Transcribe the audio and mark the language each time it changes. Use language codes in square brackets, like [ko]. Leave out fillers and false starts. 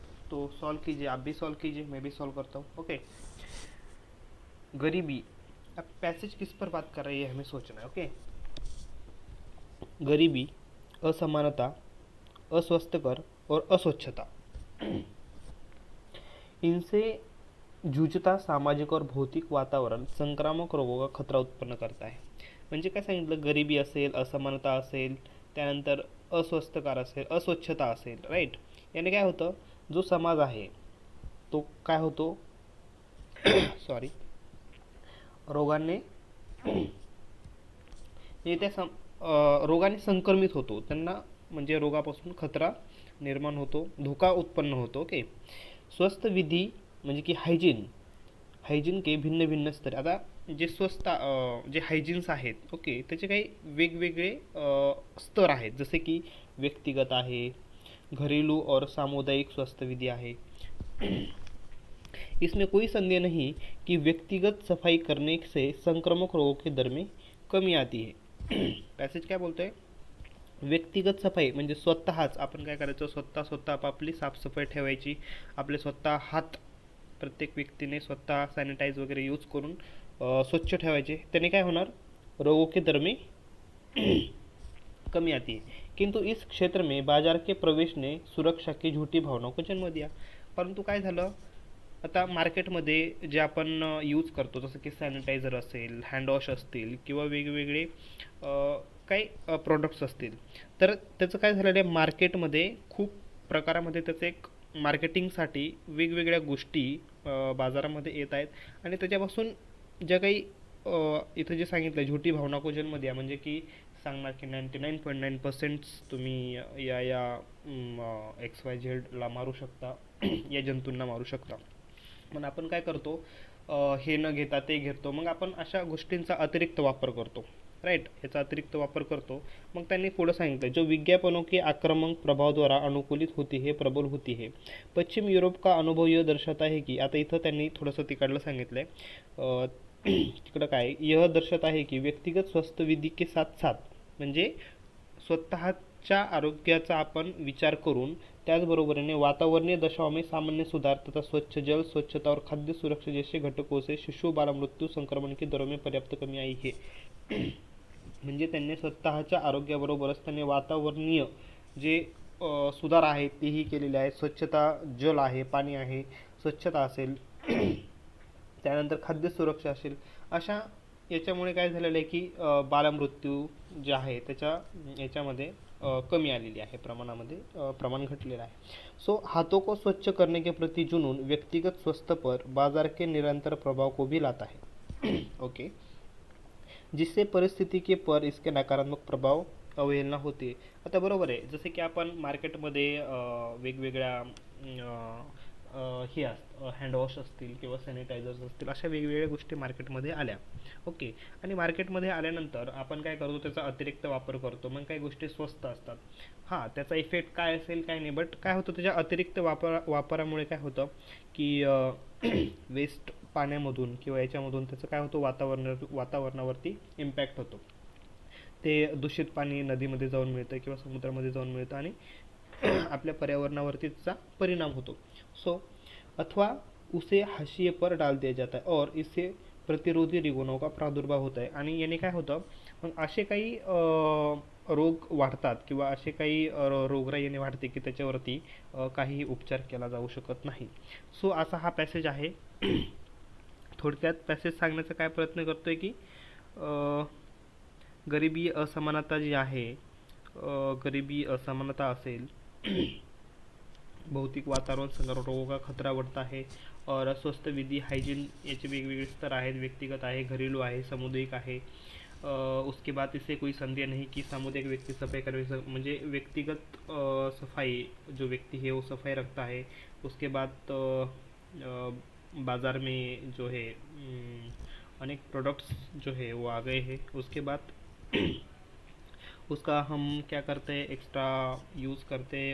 [hi] तो सॉल्व कीजिए, आप भी सॉल्व कीजिए, मैं भी सॉल्व करता हूँ। ओके, गरीबी, अब पैसेज किस पर बात कर रही है हमें सोचना है। ओके, गरीबी, असमानता, अस्वस्थकर और अस्वच्छता, इनसे जूझता सामाजिक और भौतिक वातावरण संक्रामक रोगों का खतरा उत्पन्न करता है. [mr] म्हणजे काय सांगितलं, गरिबी असेल, असमानता असेल, त्यानंतर अस्वस्थकार असेल, अस्वच्छता असेल, राईट. याने काय होतं, जो समाज आहे तो काय होतो, सॉरी, रोगाने त्या रोगाने संक्रमित होतो, त्यांना म्हणजे रोगापासून खतरा निर्माण होतो, धोका उत्पन्न होतो. ओके. [hi] स्वस्थ विधी [mr] म्हणजे की [hi] हायजीन के भिन्न भिन्न स्तर. [mr] आता जे जे हायजीन्स आहेत, ओके, त्याचे काही वेगवेगळे स्तर आहेत, जसे की व्यक्तिगत आहे, [hi] घरेलू और सामुदायिक स्वस्थ विधी [mr] आहे. [hi] इसमें कोई संदेह नहीं कि व्यक्तिगत सफाई करने से संक्रामक रोगों की दर में कमी आती है. [mr] पॅसेज काय बोलतोय, व्यक्तिगत सफाई म्हणजे स्वतःच आपण काय करायचं, स्वतः आपापली साफसफाई ठेवायची, आपले स्वतः हात प्रत्येक व्यक्तीने स्वतः सॅनिटाईज वगैरे यूज करून स्वच्छ ठेवायचे. त्याने काय होणार, [hi] रोगों के दर में कमी आती है. किंतु इस क्षेत्र में बाजार के प्रवेश ने सुरक्षा की झूठी भावना को जन्म दिया. [mr] परंतु काय झालं, आता मार्केटमध्ये जे आपण यूज करतो, जसं की सॅनिटायझर असेल, हँडवॉश असतील, किंवा वेगवेगळे काही प्रोडक्ट्स असतील, तर त्याचं काय झालेलं आहे, मार्केटमध्ये खूप प्रकारामध्ये त्याचं एक मार्केटिंगसाठी वेगवेगळ्या गोष्टी बाजारामध्ये येत आहेत. आणि त्याच्यापासून ज्या काही इथं जे सांगितलं, [hi] झोटी भावना को जन्म [mr] द्या, म्हणजे की सांगणार की 99.9% तुम्ही या XYZ मारू शकता, या जंतूंना मारू शकता. मग आपण काय करतो, हे न घेता ते घेतो, मग आपण अशा गोष्टींचा अतिरिक्त वापर करतो, राइट. याचा अतिरिक्त वापर करतो. मग त्यांनी पुढं सांगितलं, [hi] जो विज्ञापनों के आक्रामक प्रभाव द्वारा अनुकूलित होती है, प्रबल होती है. पश्चिम युरोप का अनुभव यह दर्शाता है की, [mr] आता इथं त्यांनी थोडंसं तिकडलं सांगितलं आहे, तिकडं काय, [hi] यह दर्शत आहे की व्यक्तिगत स्वस्थ विधी के साथ साथ, [mr] म्हणजे स्वतःच्या आरोग्याचा आपण विचार करून त्याचबरोबरीने [hi] वातावरणीय दशाओं में सामान्य सुधार तथा स्वच्छ जल, स्वच्छता और खाद्य सुरक्षा जैसे घटकों से शिशु बाल मृत्यू संक्रमण की दरों में पर्याप्त कमी आई है. [mr] म्हणजे त्यांनी स्वतःच्या आरोग्याबरोबरच त्यांनी वातावरणीय जे सुधार आहेत तेही केलेले आहेत. स्वच्छता, जल आहे, पाणी आहे, स्वच्छता असेल, त्यानंतर खाद्य सुरक्षा असेल, अशा याच्यामुळे काय झालेलं आहे की बालमृत्यू जे आहे त्याच्या याच्यामध्ये कमी आलेली आहे, प्रमाणामध्ये प्रमाण घटलेलं आहे. [hi] सो हाथों को स्वच्छ करने के प्रति जुनून व्यक्तिगत स्वस्थ पर बाजार के निरंतर प्रभाव को भी लाता है. ओके. जिससे परिस्थिती के पर इसके नकारात्मक प्रभाव अवहेलना होते. [mr] आता बरोबर आहे, जसे की आपण मार्केटमध्ये वेगवेगळ्या हे हँडवॉश असतील किंवा सॅनिटायझर्स असतील, अशा वेगवेगळ्या गोष्टी मार्केटमध्ये आल्या. ओके. आणि मार्केटमध्ये आल्यानंतर आपण काय करतो, त्याचा अतिरिक्त वापर करतो. मग काही गोष्टी स्वस्त असतात, हां, त्याचा इफेक्ट काय असेल काय नाही, बट काय होतं, त्याच्या अतिरिक्त वापरामुळे काय होतं की वेस्ट पाण्यामधून किंवा याच्यामधून त्याचं काय होतं, वातावरणावरती इम्पॅक्ट होतो. ते दूषित पाणी नदीमध्ये जाऊन मिळतं किंवा समुद्रामध्ये जाऊन मिळतं आणि आपल्या पर्यावरणावरती त्याचा परिणाम होतो. [hi] सो अथवा उसे हाशिए पर डाल दिया जाता है और इससे प्रतिरोधी रिगुणों का प्रादुर्भाव [mr] होत आहे. आणि याने काय होतं, मग असे काही रोग वाढतात किंवा असे काही रोगराई याने वाढते की त्याच्यावरती काही उपचार केला जाऊ शकत नाही. सो असा हा पॅसेज आहे. थोडक्यात पॅसेज सांगण्याचा काय प्रयत्न करतोय की गरिबी असमानता जी आहे, गरिबी असमानता असेल, भौतिक वातावरण संदर्भ [hi] रोगों का खतरा बढ़ता है. [mr] और स्वस्थ विधि हाइजीन याचे वेगवेगळे स्तर आहेत, व्यक्तिगत आहे, घरेलू आहे, सामुदायिक आहे. [hi] उसके बाद इससे कोई संदेह नहीं कि सामुदायिक व्यक्ति सफाई कर, [mr] म्हणजे व्यक्तिगत सफाई, [hi] जो व्यक्ति है वो सफाई रखता है. उसके बाद बाज़ार में जो है अनेक प्रोडक्ट्स जो है वो आ गए हैं. उसके बाद उसका हम क्या करते हैं, एक्स्ट्रा यूज़ करते हैं.